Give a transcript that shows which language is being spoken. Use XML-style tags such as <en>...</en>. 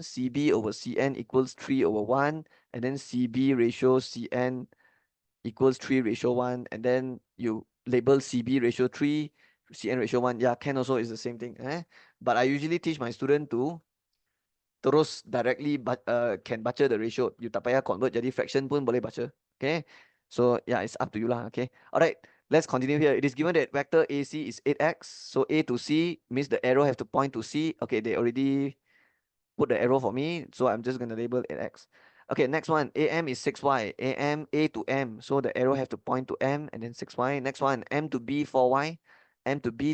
<en>CB over CN equals 3 over 1. And then CB ratio CN equals 3 ratio 1. And then you label CB ratio 3, CN ratio 1. Yeah, can also is the same thing. But I usually teach my student to</en> <ms>terus</ms> <en>directly can</en> <ms>baca</ms> <en>the ratio.</en> <ms>You tak payah</ms> <en>convert</en> <ms>jadi fraction pun boleh baca.</ms> <en>Okay. So yeah, it's up to you lah. Okay. Alright. Let's continue here. It is given that vector AC is 8x. So A to C means the arrow have to point to C. Okay, they already put the arrow for me. So I'm just gonna label 8x. Okay, next one. AM is 6y. AM A to M. So the arrow have to point to M and then 6y. Next one. M to B 4y. M to B.</en>